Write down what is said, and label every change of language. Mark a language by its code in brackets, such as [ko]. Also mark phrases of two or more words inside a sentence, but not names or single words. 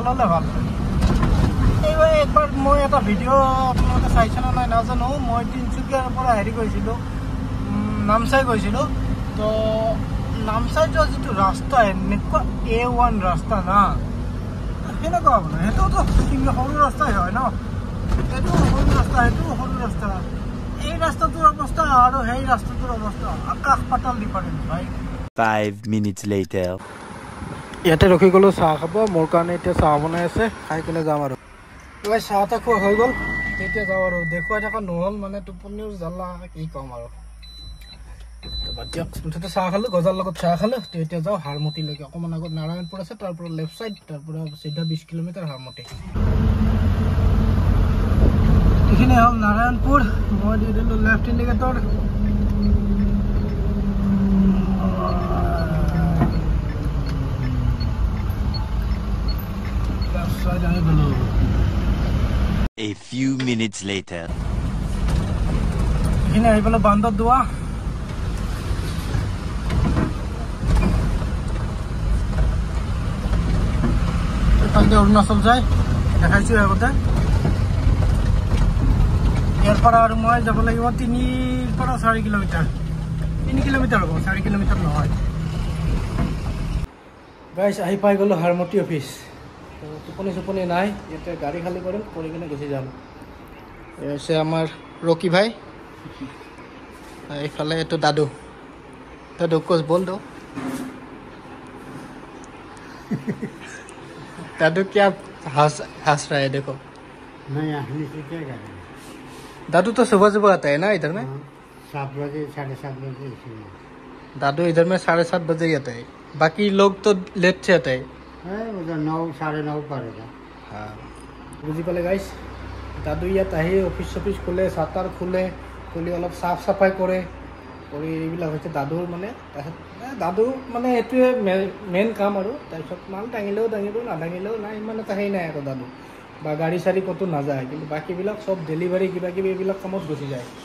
[as] হ'লে ভাল এইবাৰ একবাৰ মই এটা ভিডিঅ' আপোনালোকে চাইছে নে নাই নাজানো মই তিনিচুকীয়াৰ পৰা হেৰি কৰিছিলোঁ নামচাই গৈছিলোঁ তো নামচাই যোৱা যিটো ৰাস্তা এনেকুৱা A1 ৰাস্তা না সেনেকুৱা হ'ব না সেইটোতো সৰু ৰাস্তাই হয় ন এইটো সৰু ৰাস্তা এইটো সৰু ৰাস্তা এই ৰাস্তাটোৰ অৱস্থা আৰু সেই ৰাস্তাটোৰ অৱস্থা আকাশ পাতাল ডিফাৰেঞ্চ ভাই [en] 5 minutes later. [as] ইয়াতে ৰখি গ'লো চাহ খাব মোৰ কাৰণে এতিয়া চাহ বনাই আছে খাই কিনে যাম আৰু চাহ এটা খোৱা হৈ গ'ল তেতিয়া যাওঁ আৰু দেখুৱাই থকা নহ'ল মানে টোপনিও জ্বালা কি ক'ম আৰু মুঠতে চাহ খালোঁ গজাৰ লগত চাহ খালোঁ তেতিয়া যাওঁ হাৰমতিলৈকে অকণমান আগত নাৰায়ণপুৰ আছে তাৰ পৰা লেফ্ট চাইড তাৰ পৰা চিধা 20 কিলোমিটাৰ হাৰমতি এইখিনি হ'ল নাৰায়ণপুৰ মই দি দিলোঁ লেফ্ট ইণ্ডিকেটৰ [en] A few minutes later. [as] এইখিনি আহি পেলাই বান্দৰ দোৱা এইফালে অৰুণাচল যায় দেখাইছোঁ আগতে ইয়াৰ পৰা আৰু মই যাব লাগিব 3 পৰা 4 কিলোমিটাৰ 3 কিলোমিটাৰ হ'ব 4 কিলোমিটাৰ নহয় গাইজ আহি পাই গ'লোঁ হাৰমতি অফিচ টোপনি চোপনি নাই ইয়াতে গাড়ী খালী কৰিম কৰি কিনে গুচি যাম এই হৈছে আমাৰ ৰকি ভাই এইফালে এইটো দাদু [hi] दादू कुछ बोल दो दादू क्या हंस रहा है देखो नहीं हंसने से क्या करें दादू तो सुबह सुबह आता है ना इधर में 7 बजे 7:30 बजे दादू इधर में 7:30 बजे ही आता है बाकी लोग तो लेट से आते हैं उधर 9 9:30 पड़ेगा [as] হয় বুজি পালে গাইজ দাদু ইয়াত আহি অফিস অফিস খোলে সাতার খুলে খুলি অলপ সাফ সাফাই কৰে কৰি এইবিলাক হৈছে দাদুৰ মানে দাদু মানে এইটোৱে মেইন কাম আৰু তাৰপিছত মাল দাঙিলেও দাঙিব নাদাঙিলেও নাই ইমান এটা হেৰি নাই আৰু দাদু বা গাড়ী চাৰি ক'তো নাযায় কিন্তু বাকীবিলাক চব ডেলিভাৰী কিবা কিবি এইবিলাক কামত গুচি যায়